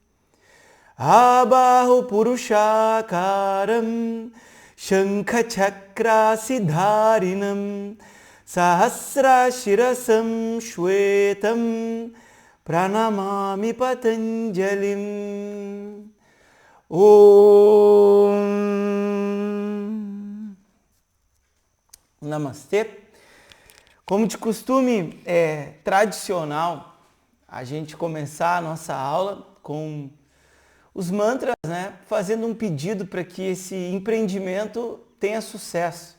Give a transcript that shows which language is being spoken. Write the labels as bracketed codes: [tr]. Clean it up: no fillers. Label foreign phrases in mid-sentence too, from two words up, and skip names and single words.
[sa] आबाहु पुरुषाकारं शङ्ख चक्रासि धारिणम् सहस्र शिरसं श्वेतं प्रणमामि पतञ्जलिम्. ॐ नमस्ते. [pt] Como de costume tradicional, a gente começar a nossa aula com os mantras, né? Fazendo um pedido para que esse empreendimento tenha sucesso.